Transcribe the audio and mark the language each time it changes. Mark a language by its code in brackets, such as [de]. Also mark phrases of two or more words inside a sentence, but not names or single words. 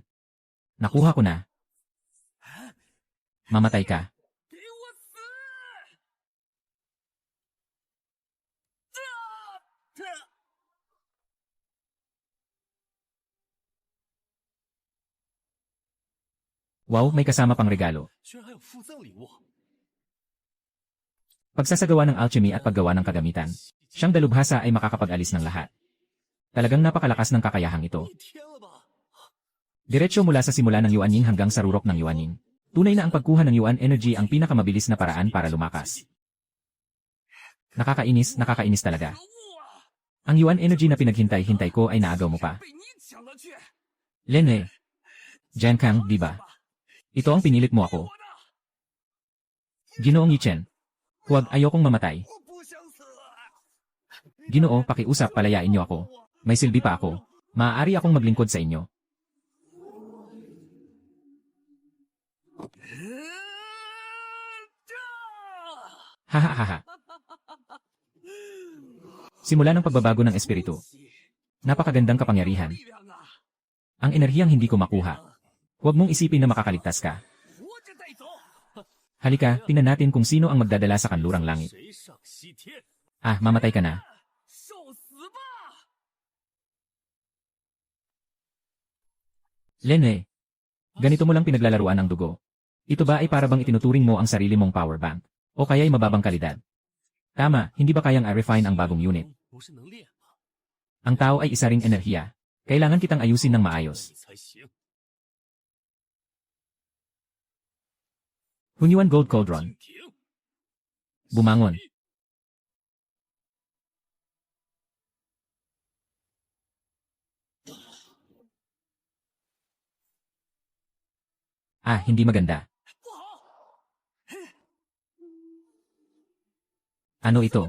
[tl] Nakuha ko na. Mamatay ka. [zh] 给我死！ [tl] Wow, may kasama pang regalo. [zh] 居然还有附赠礼物！ [tl] Pagsasagawa ng alchemy at paggawa ng kagamitan. Siyang dalubhasa ay makakapag-alis ng lahat. Talagang napakalakas ng kakayahang ito. [zh] 一天了吧？ [tl] Diretso mula sa simula ng Yuanying hanggang sa rurok ng Yuanying. Tunay na ang pagkuha ng Yuan Energy ang pinakamabilis na paraan para lumakas. Nakakainis talaga. [zh] 可恶啊！ [tl] Ang Yuan Energy na pinaghintay-hintay ko ay naagaw mo pa. [zh] 被你抢了去！ [tl] Lene. Jian Kang, di ba? Ito ang pinilit mo ako. [zh] 我的， [tl] Ginoong Yichen. Huwag, ayokong mamatay. [zh] 我不想死！ [tl] Ginoo, pakiusap, palayain niyo ako. May silbi pa ako. Maaari akong maglingkod sa inyo. Hahaha. Simula ng pagbabago ng espiritu. Napakagandang kapangyarihan. [zh] 力量啊！ [tl] Ang enerhiyang hindi ko makuha. Huwag mong isipin na makakaligtas ka. [zh] 活着带走！ [tl] Halika, tingnan natin kung sino ang magdadala sa kanlurang langit. [zh] 谁上西天？ [tl] Ah, mamatay ka na. [zh] 受死吧！ [tl] Lene. Ganito mo lang pinaglalaruan ang dugo. Ito ba ay para bang itinuturing mo ang sarili mong [en] power bank? [tl] O kaya'y mababang kalidad? Tama, hindi ba kayang i-refine ang bagong unit? [zh] 不是能练吗？ [tl] Ang tao ay isa ring enerhiya. Kailangan kitang ayusin ng maayos. [zh] 你才行。 [tl] Hunyuan Gold Cauldron. [zh] 蜻蜓， [tl] Bumangon. Ah, hindi maganda. [zh] 不好！ [tl] Ano ito?